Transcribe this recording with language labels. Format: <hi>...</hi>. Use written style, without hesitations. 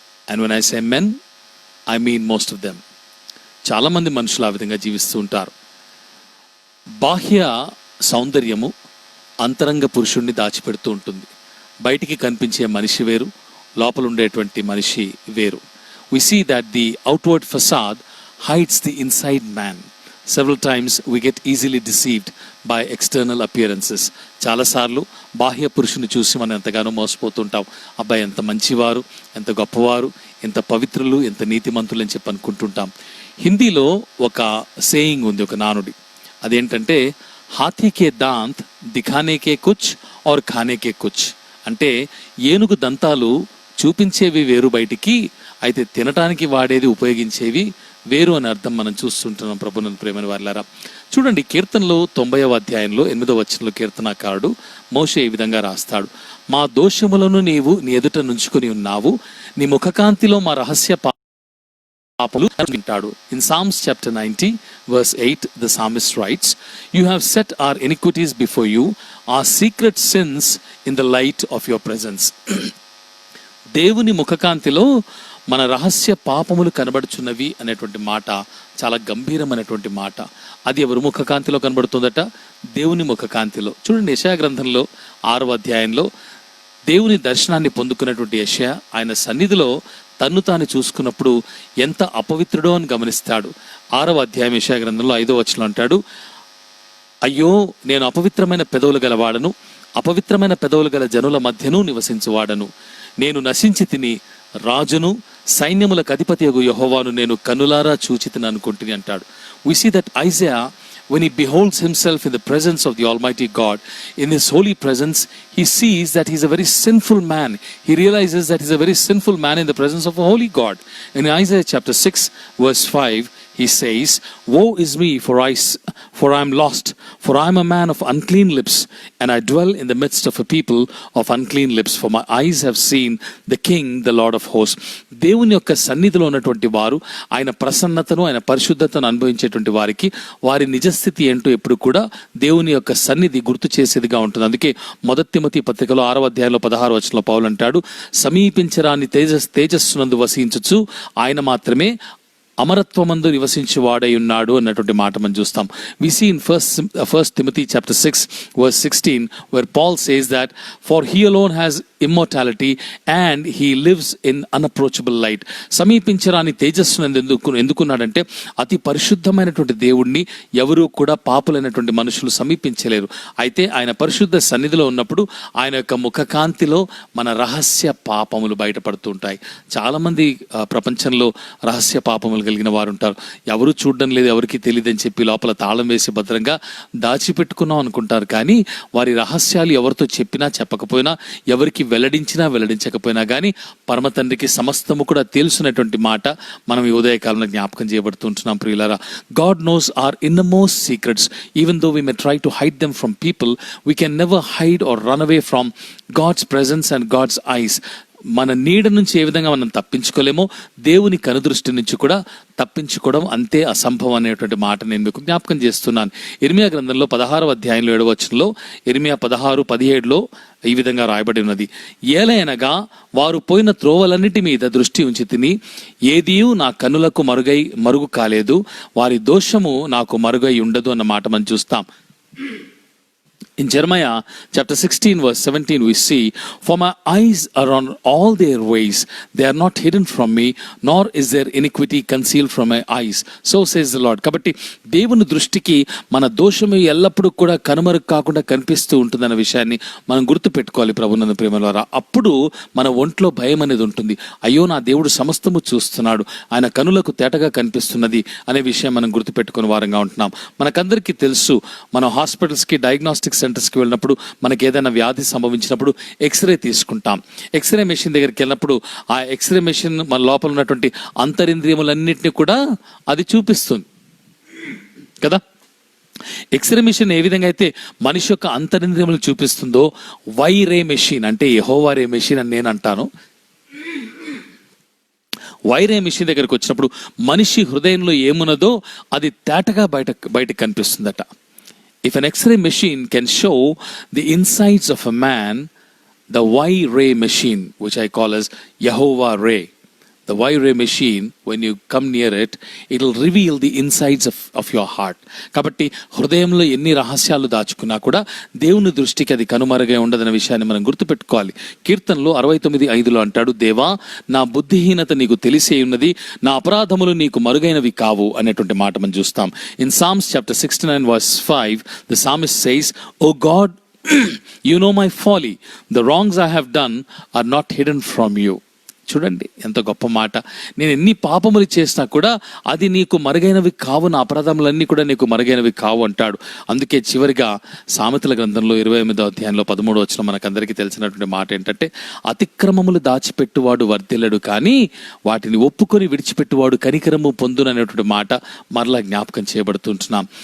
<en>And when I say men, I mean most of them.</en> <te>చాలామంది మనుషులు ఆ విధంగా జీవిస్తూ ఉంటారు. బాహ్య సౌందర్యము అంతరంగ పురుషుణ్ణి దాచిపెడుతూ ఉంటుంది. బయటికి కనిపించే మనిషి వేరు, లోపల ఉండేటువంటి మనిషి వేరు.</te> <en>We see that the outward facade hides the inside man. Several times we get easily deceived by external appearances.</en> <te>చాలాసార్లు బాహ్య పురుషుని చూసి మనం ఎంతగానో మోసపోతుంటాం. అబ్బాయి ఎంత మంచివారు, ఎంత గొప్పవారు, ఎంత పవిత్రులు, ఎంత నీతిమంతులు అని చెప్పి అనుకుంటుంటాం. హిందీలో ఒక సేయింగ్ ఉంది, ఒక నానుడి. అదేంటంటే</te> <hi>హాథీ కే దాంత్ దిఖానే కే కుచ్ ఔర్ ఖానే కే కుచ్.</hi> <te>అంటే ఏనుగు దంతాలు చూపించేవి వేరు బయటికి, అయితే తినటానికి వాడేది, ఉపయోగించేవి వేరు అని అర్థం మనం చూస్తుంటున్నాం. ప్రభునందు ప్రేమైన వారలారా, చూడండి, కీర్తనలో 90వ అధ్యాయంలో 8వ వచనంలో కీర్తనాకారుడు మోషే ఈ విధంగా రాస్తాడు: మా దోషములను నీవు నీ ఎదుట నుంచుకొని ఉన్నావు, నీ ముఖకాంతిలో మా రహస్య పాపములు వింటాడు.</te> <en>In Psalms chapter 90 verse 8, the psalmist writes, you have set our iniquities before you, our secret sins in the light of your presence.</en> <te>దేవుని ముఖకాంతిలో మన రహస్య పాపములు కనబడుచున్నవి అనేటువంటి మాట చాలా గంభీరమైనటువంటి మాట. అది ఎవరు ముఖకాంతిలో కనబడుతుందట? దేవుని ముఖకాంతిలో. చూడండి, యెషయా గ్రంథంలో 6వ అధ్యాయంలో దేవుని దర్శనాన్ని పొందుకున్నటువంటి యెషయా ఆయన సన్నిధిలో తన్ను తాను చూసుకున్నప్పుడు ఎంత అపవిత్రుడో అని గమనిస్తాడు. 6వ అధ్యాయం యెషయా గ్రంథంలో 5వ వచనంలో అంటాడు, అయ్యో, నేను అపవిత్రమైన పెదవులు గలవాడను, అపవిత్రమైన పెదవులు గల జనుల మధ్యను నివసించువాడను. నేను నశించి తిని, రాజును సైన్యములకు అధిపతియగు యెహోవాను నేను కన్నులారా చూచితిని అనుకుంటుని అంటాడు.</te> <en>We see that Isaiah, when he beholds himself in the presence of the Almighty God, in his holy presence, he sees that he's a very sinful man. He realizes that he's a very sinful man in the presence of a holy God. In Isaiah chapter 6 verse 5, he says, woe is me, for I am lost, for I am a man of unclean lips, and I dwell in the midst of a people of unclean lips, for my eyes have seen the King, the Lord of hosts.</en> <te>దేవుని యొక్క సన్నిధిలో ఉన్నటువంటి వారు ఆయన ప్రసన్నతను, ఆయన పరిశుద్ధతను అనుభవించేటువంటి వారికి వారి నిజస్థితి ఏంటో ఎప్పుడు కూడా దేవుని యొక్క సన్నిధి గుర్తు చేసేదిగా ఉంటుంది. అందుకే మొదటి తిమోతి పత్రికలో 6వ అధ్యాయంలో 16వ వచనంలో పౌలు అంటాడు, సమీపించరాని తేజస్సునందు వసించుచు ఆయన మాత్రమే అమరత్వమందు నివసించువాడై ఉన్నాడు అన్నటువంటి మాట మనం చూస్తాం.</te> <en>We see in first Timothy chapter 6 verse 16 where Paul says that for he alone has immortality and he lives in unapproachable light.</en> <te>సమీపించరాని తేజస్సును ఎందుకున్నాడంటే అతి పరిశుద్ధమైనటువంటి దేవుణ్ణి ఎవరూ కూడా పాపులైనటువంటి మనుషులు సమీపించలేరు. అయితే ఆయన పరిశుద్ధ సన్నిధిలో ఉన్నప్పుడు ఆయన యొక్క ముఖకాంతిలో మన రహస్య పాపములు బయటపడుతూ ఉంటాయి. చాలామంది ప్రపంచంలో రహస్య పాపములు కలిగిన వారు ఉంటారు. ఎవరు చూడడం లేదు, ఎవరికి తెలియదు అని చెప్పి లోపల తాళం వేసి భద్రంగా దాచిపెట్టుకున్నాం అనుకుంటారు. కానీ వారి రహస్యాలు ఎవరితో చెప్పినా చెప్పకపోయినా, ఎవరికి వెల్లడించినా వెల్లడించకపోయినా కానీ పరమ తండ్రికి సమస్తము కూడా తెలుసున్నటువంటి మాట మనం ఈ ఉదయకాలంలో జ్ఞాపకం చేయబడుతుంటున్నాం.</te> <en>ప్రియులారా, God knows our innermost secrets. Even though we may try to hide them from people, we can never hide or run away from God's presence and God's eyes.</en> <te>మన నీడ నుంచి ఏ విధంగా మనం తప్పించుకోలేమో దేవుని కనుదృష్టి నుంచి కూడా తప్పించుకోవడం అంతే అసంభవం అనేటువంటి మాట నేను మీకు జ్ఞాపకం చేస్తున్నాను. ఇర్మియా గ్రంథంలో 16వ అధ్యాయంలో 7వ వచనంలో, ఇర్మియా 16:17లో ఈ విధంగా రాయబడి ఉన్నది. ఏలయనగా వారు పోయిన త్రోవలన్నిటి మీద దృష్టి ఉంచి తిని ఏదియూ నా కన్నులకు మరుగు కాలేదు, వారి దోషము నాకు మరుగై ఉండదు అన్న మాట మనం చూస్తాం.</te> <en>In Jeremiah chapter 16 verse 17 we see, "For my eyes are on all their ways, they are not hidden from me, nor is their iniquity concealed from my eyes. So says the Lord."</en> <te>కాబట్టి దేవుని దృష్టికి మన దోషము ఎల్లప్పుడూ కూడా కనుమరుగు కాకుండా కనిపిస్తూ ఉంటుందన్న విషయాన్ని మనం గుర్తుపెట్టుకోవాలి ప్రభునందు ప్రేమ ద్వారా. అప్పుడు మన ఒంట్లో భయం అనేది ఉంటుంది. అయ్యో, నా దేవుడు సమస్తము చూస్తున్నాడు, ఆయన కనులకు తేటగా కనిపిస్తున్నది అనే విషయం మనం గుర్తుపెట్టుకునే వారంగా ఉంటున్నాం. మనకందరికీ తెలుసు, మనం హాస్పిటల్స్కి, డయాగ్నోస్టిక్ సెంటర్స్కి వెళ్ళినప్పుడు మనకి ఏదైనా వ్యాధి సంభవించినప్పుడు ఎక్స్రే తీసుకుంటాం. ఎక్స్రే మెషిన్ దగ్గరికి వెళ్ళినప్పుడు ఆ ఎక్స్రే మెషిన్ మన లోపల ఉన్నటువంటి అంతరింద్రియములన్నింటినీ కూడా అది చూపిస్తుంది కదా. ఎక్స్రే మెషిన్ ఏ విధంగా అయితే మనిషి యొక్క అంతరింద్రియములు చూపిస్తుందో, వైరే మెషిన్ అంటే యెహోవా రే మెషిన్ అని నేను అంటాను. వైరే మెషిన్ దగ్గరికి వచ్చినప్పుడు మనిషి హృదయంలో ఏమున్నదో అది తేటగా బయటకు కనిపిస్తుందట.</te> <en>If an X-ray machine can show the insides of a man, the Y-ray machine, which I call as Yehovah Ray, the Y-ray machine, when you come near it, it will reveal the insides of your heart.</en> <te>కాబట్టి హృదయంలో ఎన్ని రహస్యాలు దాచుకున్నా కూడా దేవుని దృష్టికి అది కనుమరుగై ఉండదన్న విషయాన్ని మనం గుర్తుపెట్టుకోవాలి. కీర్తనలో 69:5లో అంటాడు, దేవా, నా బుద్ధిహీనత నీకు తెలిసే ఉన్నది, నా అపరాధములు నీకు మరుగైనవి కావు అనేటువంటి మాట మనం చూస్తాం.</te> <en>In Psalms chapter 69 verse 5, the psalmist says, "O God, you know my folly, the wrongs I have done are not hidden from you."</en> <te>చూడండి ఎంత గొప్ప మాట. నేను ఎన్ని పాపములు చేసినా కూడా అది నీకు మరుగైనవి కావు, నా అపరాధములన్నీ కూడా నీకు మరుగైనవి కావు అంటాడు. అందుకే చివరిగా సామెతల గ్రంథంలో 28వ అధ్యాయంలో 13వ వచనం మనకందరికీ తెలిసినటువంటి మాట ఏంటంటే, అతిక్రమములు దాచిపెట్టువాడు వర్ధిల్లడు, కానీ వాటిని ఒప్పుకొని విడిచిపెట్టువాడు కనికరము పొందును అనేటువంటి మాట మరలా జ్ఞాపకం చేయబడుతుంటున్నాం.</te>